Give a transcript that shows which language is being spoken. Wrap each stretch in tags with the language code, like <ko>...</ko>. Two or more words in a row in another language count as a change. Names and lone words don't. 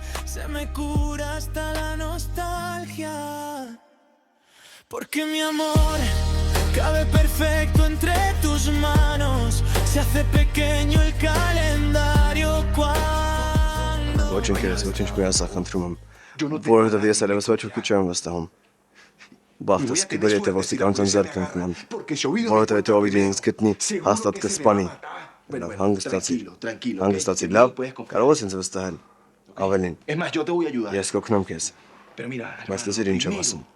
<es>Se me cura hasta la nostalgia. Porque mi amor cabe perfecto entre tus manos. Se hace pequeño el calendario cuando...</es> <ru>Очень приятно,</ru> <hy>խնդրում եմ, որովհետև ես այլևս ոչ ոքի չեմ վստահում։ Բախտս կբերի եթե ոստիկանության ձեռք ընկնեմ, որովհետև եթե Օվիդին ինձ գտնի, հաստատ կսպանի։ Լավ, հանգստացիր, լավ, կարող ես ինձ վստահել։ Ավելին, ես կօգնեմ քեզ։ Բայց լսիր ինչ եմ ասում։</hy>